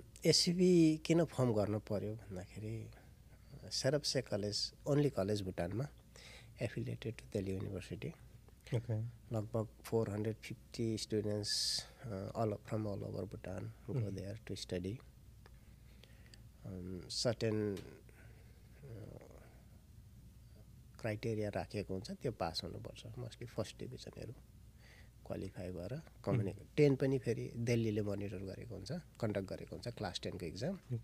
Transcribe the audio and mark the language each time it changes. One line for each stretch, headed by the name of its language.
Nepali: एसयुबी किन फर्म गर्नु पर्यो भन्दाखेरि सेरप्से college only college भुटानमा
English: Affiliated to Delhi University. लगभग 450 students from all over Bhutan go there to study.
Nepali: Certain criteria राखेको हुन्छ, त्यो पास हुनुपर्छ। मोस्टली फर्स्ट डिभिजनहरू क्वालिफाई भएर 10 पनि फेरि दिल्लीले मोनिटर गरेको हुन्छ, कन्डक्ट गरेको हुन्छ क्लास 10 को इक्जाम।